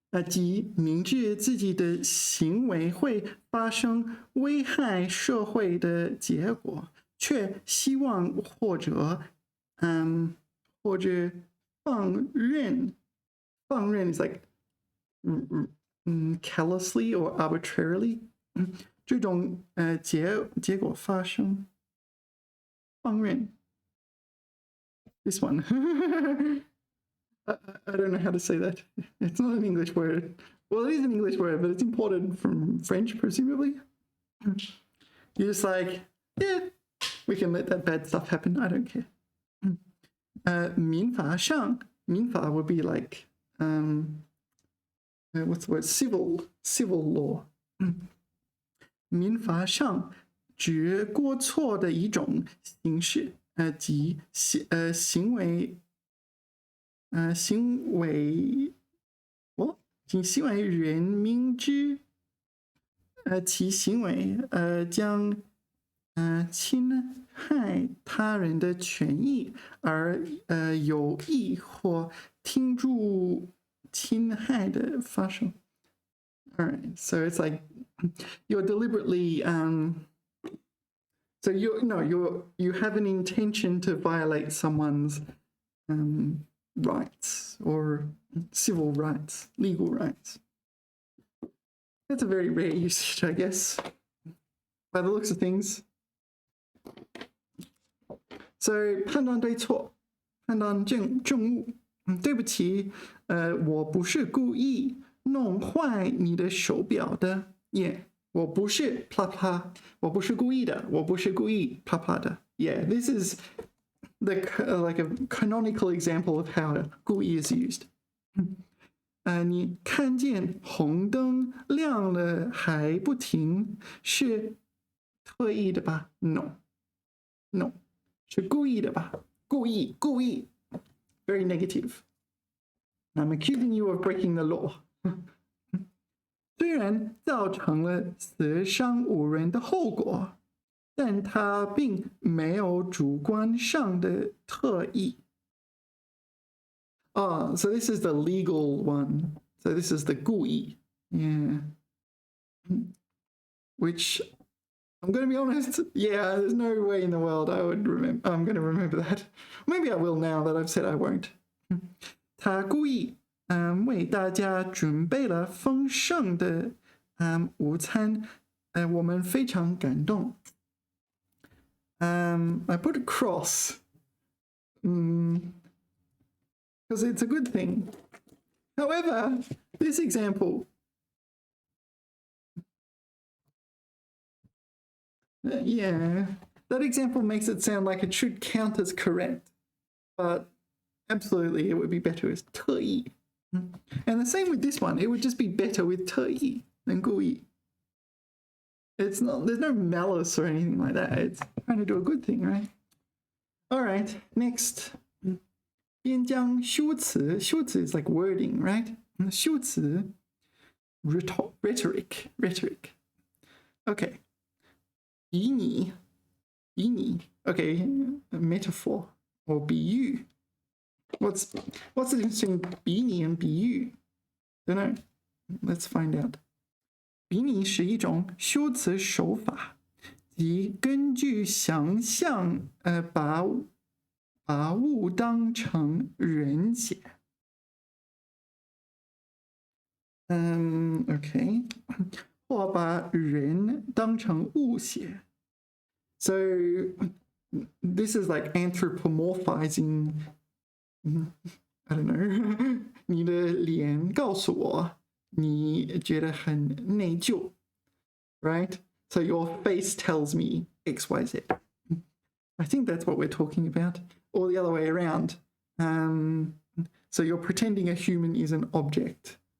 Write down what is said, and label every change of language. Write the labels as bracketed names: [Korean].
[Chinese] 即明知自己的行为会发生危害社会的结果，却希望或者放任。 [English] 放任 is like callously or arbitrarily. [Chinese] 这种结果发生。放任。 [English] This one. I don't know how to say that. It's not an English word. Well, it is an English word, but it's imported from French, presumably. You're just like, yeah, we can let that bad stuff happen. I don't care. 民法上, 民法 would be like, what's the word? Civil law. [Chinese] 民法上指过错的一种形式，即行为人明知其行为将侵害他人的权益而有意或听助侵害的发生。 [English] All right, so it's like you're deliberately so you have an intention to violate someone's rights or civil rights, legal rights. That's a very rare usage, I guess, by the looks of things. [Chinese] So 判断对错，判断正误。对不起，我不是故意弄坏你的手表的。 Yeah, 我不是啪啪，我不是故意的，我不是故意啪啪的。 [English] Yeah, this is the like a canonical example of how 故意 is used. [Chinese] 你看见红灯亮了还不停，是特意的吧 ？No, 是故意的吧？ [English] 故意。Very negative. I'm accusing you of breaking the law. [Chinese] 虽然造成了死伤无人的后果，但他并没有主观上的特意。 [English] Oh, so this is the legal one. So this is the 故意. Yeah. Which, I'm going to be honest, yeah, there's no way in the world I would remember. I'm going to remember that. Maybe I will now that I've said I won't. [Chinese] 他故意为大家准备了丰盛的午餐，我们非常感动。 [English] I put a cross. Because it's a good thing. However, this example, yeah, that example makes it sound like it should count as correct, but absolutely it would be better as 特意. And the same with this one, it would just be better with 特意 than 故意. It's not, there's no malice or anything like that. It's trying to do a good thing, right? All right, next. 边将修辞 is like wording, right? 修辞 rhetoric. Okay. 比拟 okay, a metaphor or 比喻. What's the difference between 比拟 and 比喻? Don't know. Let's find out. [Chinese] 比拟是一种修辞手法，即根据想象把物当成人写。 Okay. 或把人当成物写。 [English] So this is like anthropomorphizing. I don't know. [Chinese] 你的脸告诉我你觉得很内疚 right? [English] So your face tells me X, Y, Z. I think that's what we're talking about. Or the other way around. So you're pretending a human is an object.